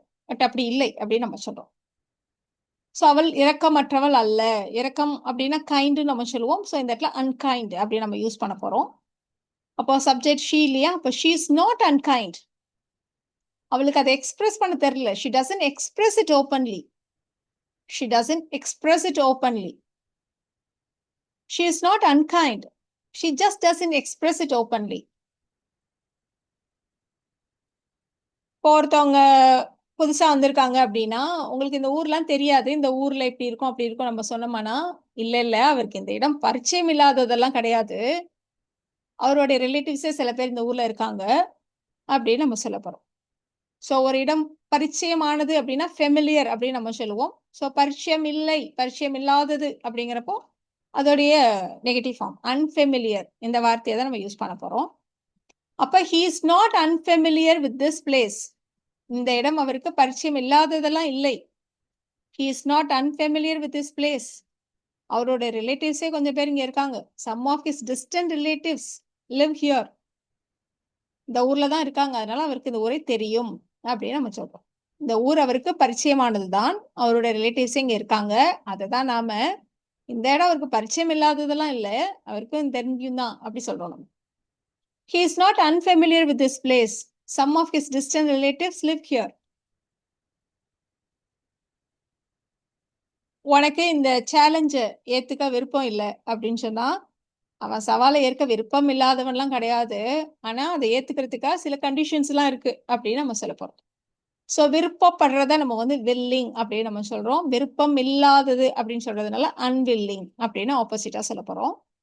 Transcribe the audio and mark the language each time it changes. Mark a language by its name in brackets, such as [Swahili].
[Tamil] But அப்படி இல்லை அப்படின்னு நம்ம சொல்றோம். சோ அவள் இரக்கமற்றவள் அல்ல. இரக்கம் அப்படின்னா கைண்ட்ன்னு நம்ம சொல்லுவோம். சோ இந்த இடத்துல அன்கைண்ட் அப்படின்னு நம்ம யூஸ் பண்ண போறோம். அப்போ சப்ஜெக்ட் ஷீ இல்லையா? அப்ப [English] She is not unkind. [Tamil] அவளுக்கு அத எக்ஸ்பிரஸ் பண்ண தெரியல. [English] She doesn't express it openly. She doesn't express it openly. She is not unkind. She just doesn't express it openly. [Tamil] இப்போ ஒருத்தவங்க புதுசா வந்திருக்காங்க அப்படின்னா, உங்களுக்கு இந்த ஊர்லாம் தெரியாது. இந்த ஊர்ல இப்படி இருக்கும், அப்படி இருக்கும் நம்ம சொன்னோமானா, இல்ல அவருக்கு இந்த இடம் பரிச்சயம் இல்லாததெல்லாம் கிடையாது. அவருடைய ரிலேட்டிவ்ஸே சில பேர் இந்த ஊர்ல இருக்காங்க, அப்படின்னு நம்ம சொல்லப் போறோம். ஸோ ஒரு இடம் பரிச்சயமானது அப்படின்னா ஃபெமிலியர் அப்படின்னு நம்ம சொல்லுவோம். ஸோ பரிச்சயம் இல்லை, பரிச்சயம் இல்லாதது அப்படிங்கிறப்போ, அதோடைய நெகட்டிவ் ஃபார்ம் அன்ஃபெமிலியர் இந்த வார்த்தைய தான் நம்ம யூஸ் பண்ண போறோம். அப்ப [English] He is not unfamiliar with this place. [Tamil] இந்த இடம் அவருக்கு பரிச்சயம் இல்லாததெல்லாம் இல்லை. [English] He is not unfamiliar with this place. [Tamil] அவரோட ரிலேட்டிவ்ஸே கொஞ்சம் பேர் இங்க இருக்காங்க. [English] Some of his distant relatives live here. [Tamil] இந்த ஊர்ல தான் இருக்காங்க. அதனால அவருக்கு இந்த ஊரே தெரியும் அப்படின்னு நம்ம சொல்றோம். இந்த ஊர் அவருக்கு பரிச்சயமானது தான். அவருடைய ரிலேட்டிவ்ஸே இங்க இருக்காங்க. அதை தான் நாம இந்த இடம் அவருக்கு பரிச்சயம் இல்லாததெல்லாம் இல்ல. அவருக்கும் தெரியும் தான் அப்படி சொல்றோம் நம்ம. [English] He is not unfamiliar with this place. Some of his distant relatives live here. [Tamil] உனக்கு இந்த சேலஞ்ச ஏத்துக்க விருப்பம் இல்ல அப்படின்னு சொன்னா, அவன் சவாலை ஏற்க விருப்பம் இல்லாதவன்லாம் கிடையாது. ஆனா, அதை ஏத்துக்கிறதுக்காக சில கண்டிஷன்ஸ்லாம் இருக்கு அப்படின்னு நம்ம சொல்லப் போறோம். ஸோ விருப்பப்படுறத நம்ம வந்து வில்லிங் அப்படின்னு நம்ம சொல்றோம். விருப்பம் இல்லாதது அப்படின்னு சொல்றதுனால அன்வில்லிங் அப்படின்னு ஆப்போசிட்டா சொல்லப் போறோம்.